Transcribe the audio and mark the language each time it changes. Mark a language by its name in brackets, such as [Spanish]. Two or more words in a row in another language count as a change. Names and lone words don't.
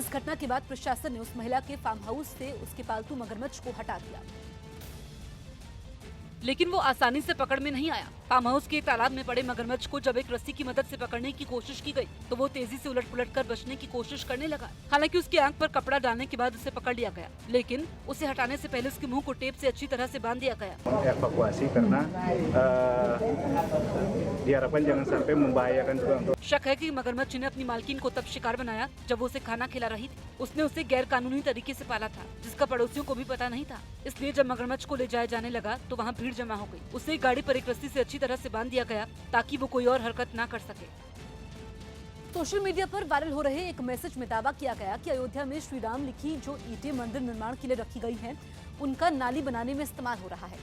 [Hindi] इस घटना के बाद प्रशासन ने उस महिला के [English] farm house [Hindi] से उसके पालतू मगरमच्छ को हटा दिया, लेकिन वो आसानी से पकड़ में नहीं आया। [English] farm house [Hindi] के तालाब में पड़े मगरमच्छ को जब एक रस्सी की मदद से पकड़ने की कोशिश की गई तो वो तेजी से उलट-पुलट कर बचने की कोशिश करने लगा। हालांकि उसकी आंख पर कपड़ा डालने के बाद उसे पकड़ लिया गया, लेकिन उसे हटाने से पहले उसके मुंह को टेप से अच्छी तरह से बांध दिया गया। [Indonesian] Evakuasi karena diharapkan jangan sampai membahayakan juga untuk [Hindi] शक है कि मगरमच्छ ने अपनी मालकिन को तब शिकार बनाया जब वो उसे खाना खिला रही थी। उसने उसे गैर कानूनी तरीके से पाला था, जिसका पड़ोसियों को भी पता नहीं था। इसलिए जब मगरमच्छ को ले जाया जाने लगा तो वहाँ भीड़ जमा हो गई। उसे एक गाड़ी पर एक रस्सी से अच्छी तरह से बांध दिया गया ताकि वो कोई और हरकत ना कर सके। [English] social media [Hindi] पर वायरल हो रहे एक मैसेज में दावा किया गया कि अयोध्या में श्री राम लिखी जो ईंटें मंदिर निर्माण के लिए रखी गई हैं, उनका नाली बनाने में इस्तेमाल हो रहा है।